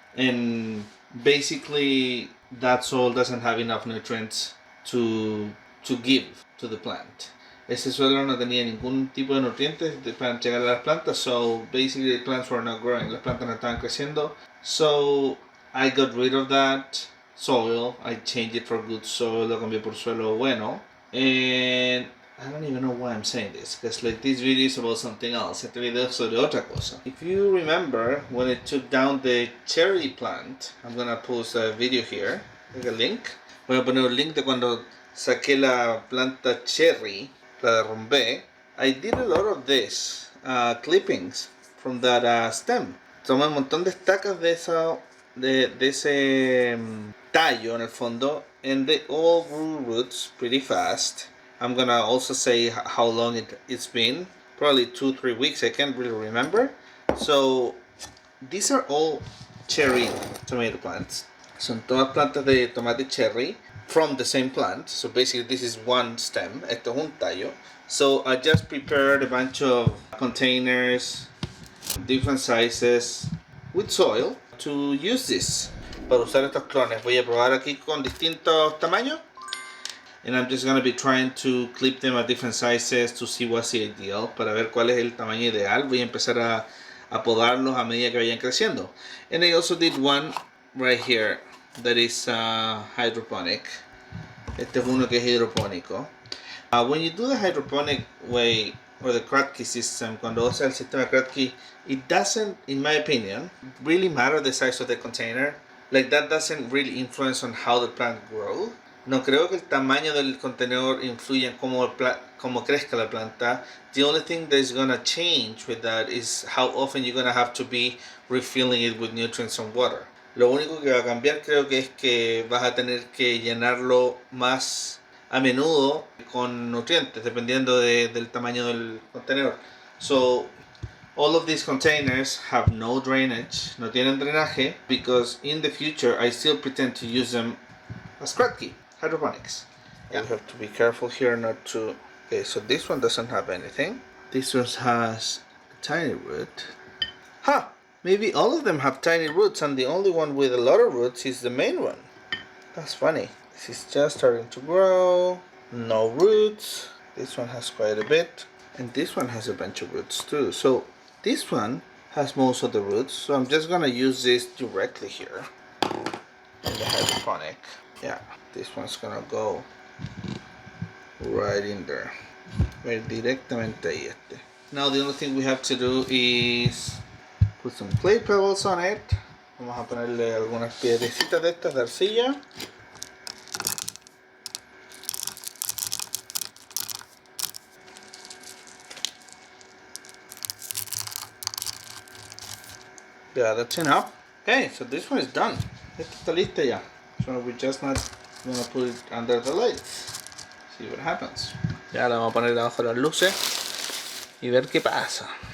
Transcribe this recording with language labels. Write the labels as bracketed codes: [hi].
[en] And basically that soil doesn't have enough nutrients to give to the plant. [es] Ese suelo no tenía ningún tipo de nutrientes para entregar a las plantas, [en] so basically the plants were not growing. [es] Las plantas no estaban creciendo. [en] So I got rid of that soil. I changed it for good soil. [es] Lo cambié por suelo bueno. [en] And I don't even know why I'm saying this, because like this video is about something else. [es] Este video es sobre otra cosa. [en] If you remember when I took down the cherry plant, I'm gonna post a video here, like a link. [es] Voy a poner un link de cuando saqué la planta cherry, la derrumbé. [en] I did a lot of this clippings from that stem. [es] Tomé un montón de estacas de ese tallo en el fondo, [en] and they all grew roots pretty fast. I'm gonna also say how long it's been, probably 2-3 weeks, I can't really remember. So these are all cherry tomato plants. [es] Son todas plantas de tomate cherry [en] from the same plant. So basically this is one stem, [es] esto es un tallo. [en] So I just prepared a bunch of containers, different sizes, with soil to use this. [es] Para usar estos clones, voy a probar aquí con distintos tamaños. [en] And I'm just going to be trying to clip them at different sizes to see what's the ideal, [es] para ver cuál es el tamaño ideal. Voy a empezar a podarlos a medida que vayan creciendo. [en] And I also did one right here that is hydroponic. [es] Este es uno que es hidropónico. [en] When you do the hydroponic way, or the Kratky system, [es] cuando usa el sistema Kratky, [en] it doesn't, in my opinion, really matter the size of the container. Like that doesn't really influence on how the plant grows. [es] No creo que el tamaño del contenedor influya en cómo crezca la planta. [en] The only thing that is gonna change with that is how often you're gonna have to be refilling it with nutrients and water. [es] Lo único que va a cambiar creo que es que vas a tener que llenarlo más a menudo con nutrientes, dependiendo del tamaño del contenedor. [en] So all of these containers have no drainage, [es] no tienen drenaje, [en] because in the future I still pretend to use them as Kratky. Hydroponics. Yeah. We have to be careful here not to... Okay, so this one doesn't have anything. This one has a tiny root. Huh! Maybe all of them have tiny roots and the only one with a lot of roots is the main one. That's funny. This is just starting to grow. No roots. This one has quite a bit. And this one has a bunch of roots too. So this one has most of the roots. So I'm just gonna use this directly here in the hydroponic. Yeah, this one's gonna go right in there. [es] Directamente ahí este. [en] Now the only thing we have to do is put some clay pebbles on it. [es] Vamos a ponerle algunas piedrecitas de estas de arcilla. [en] Yeah, that's enough. Okay, so this one is done. [es] Esta está lista ya. [en] So we're just not gonna put it under the lights. See what happens. [es] Ya la vamos a poner abajo las luces y ver qué pasa.